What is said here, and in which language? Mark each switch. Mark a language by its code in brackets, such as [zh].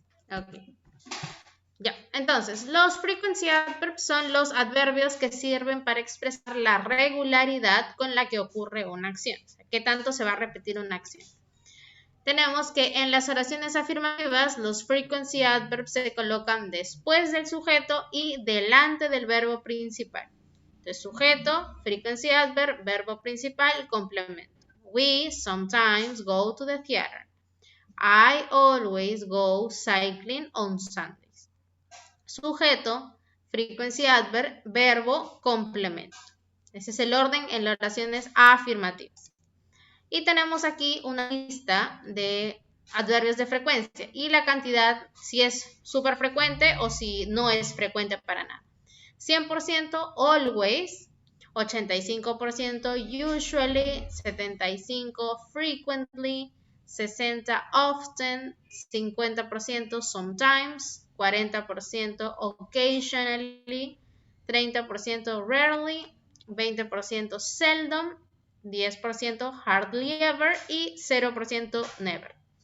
[es] Ok. Ya, entonces, los frequency adverbs son los adverbios que sirven para expresar la regularidad con la que ocurre una acción. O sea, ¿qué tanto se va a repetir una acción? Tenemos que en las oraciones afirmativas los frequency adverbs se colocan después del sujeto y delante del verbo principal. Entonces, sujeto, frequency adverb, verbo principal, complemento. [en] We sometimes go to the theater. I always go cycling on Sundays. [es] Sujeto, frequency adverb, verbo, complemento. Ese es el orden en las oraciones afirmativas. Y tenemos aquí una lista de adverbios de frecuencia y la cantidad si es súper frecuente o si no es frecuente para nada. [en] 100% always, 85% usually, 75% frequently, 60% often, 50% sometimes, 40% occasionally, 30% rarely, 20% seldom, 10% hardly ever y 0% never.